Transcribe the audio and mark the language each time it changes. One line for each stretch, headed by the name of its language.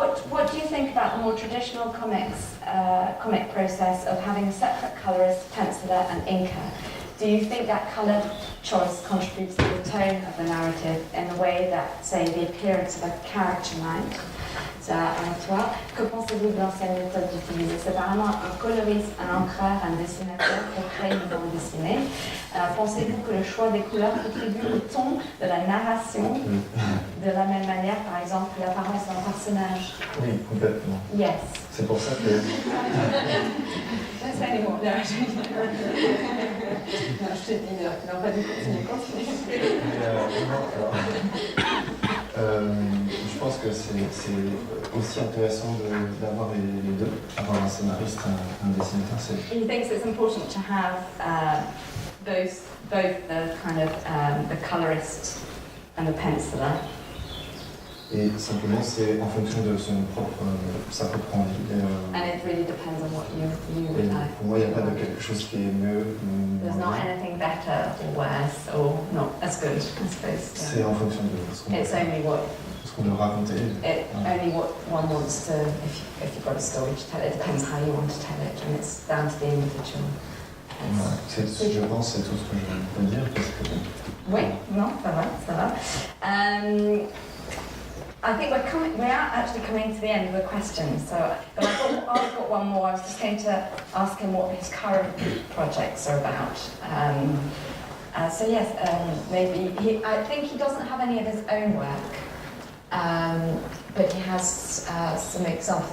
English: What do you think about the more traditional comic process of having a separate colorist, penciler and inker? Do you think that colour choice contributes to the tone of the narrative in the way that, say, the appearance of a character might?
French: Ça, à toi, que pensez-vous de l'ancienne méthode d'utiliser séparément un coloriste, un encreur, un dessinateur pour créer une bande dessinée? Pensez-vous que le choix des couleurs contribue au ton de la narration de la même manière, par exemple, que l'apparence d'un personnage? Oui, complètement.
English: Yes.
French: C'est pour ça que...
English: Don't say anymore.
French: No, je te dis, non, pas du continue. Je pense que c'est aussi intéressant d'avoir les deux, avoir un scénariste, un dessinateur.
English: He thinks it's important to have both the kind of the colorist and the penciler.
French: Et simplement, c'est en fonction de sa propre envie.
English: And it really depends on what you would like.
French: Pour moi, il n'y a pas de quelque chose qui est mieux ou
English: There's
French: moins
English: not
French: bien.
English: anything better or worse or not as good, I suppose.
French: C'est en fonction de ce
English: It's only
French: qu'on veut raconter.
English: only what one wants to, if you've got a story to tell, it depends how you want to tell it, and it's down to the individual.
French: Je pense que c'est tout ce que je peux dire parce que... Oui, non, ça va.
English: I think we are actually coming to the end of the questions. So, but I've got one more. I was just going to ask him what his current projects are about. So yes, maybe I think he doesn't have any of his own work, but he has some examples.